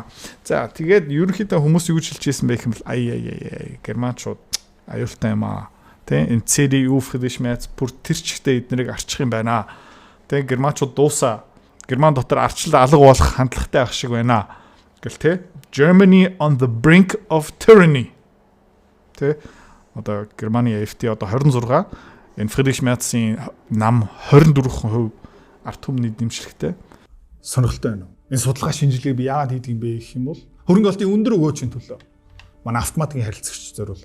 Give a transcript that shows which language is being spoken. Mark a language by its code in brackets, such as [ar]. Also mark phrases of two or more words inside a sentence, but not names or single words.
[mn] За тэгээд ерөнхийдөө хүмүүс юу гэж хэлчихсэн бэ гэх юм бол ай германчууд аюултай юм аа. Тэ энэ CDU Friedrich Merz бүр тэр чигтээ эднэрийг арчих юм байна. Тэ германчууд дуусаа. Герман дотор арчлал алга болох хандлагатай ах шиг байна. Гэл тэ [en] Germany on the brink of tyranny. [mn] Тэ одоо Германы AfD одоо 26 энэ Friedrich Merz-ийн нам 24% ард түмний дэмжлэгтэй сонирхолтой байна. Энэ судалгаа шинжилгээг би яагаад хийдэг юм бэ гэх юм бол хөрөнгө олтын өндөр өгөөчийн төлөө манай автоматикийн харилцагч зориулав.